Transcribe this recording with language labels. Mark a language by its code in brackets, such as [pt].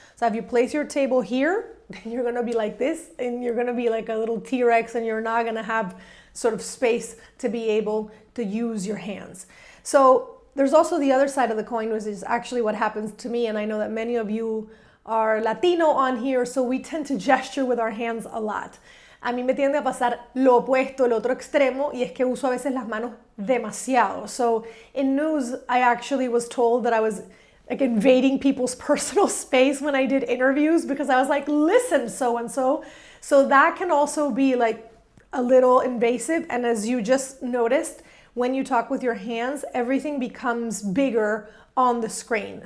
[en] So if you place your table here, then you're gonna be like this, and you're gonna be like a little T-Rex, and you're not gonna have sort of space to be able to use your hands. So there's also the other side of the coin, which is actually what happens to me, and I know that many of you are Latino on here, so we tend to gesture with our hands a lot. [es] A mí me tiende a pasar lo opuesto, el otro extremo, y es que uso a veces las manos demasiado. [en] So in news, I actually was told that I was like invading people's personal space when I did interviews, because I was like, listen, so-and-so. So that can also be like a little invasive, and as you just noticed, when you talk with your hands, everything becomes bigger on the screen.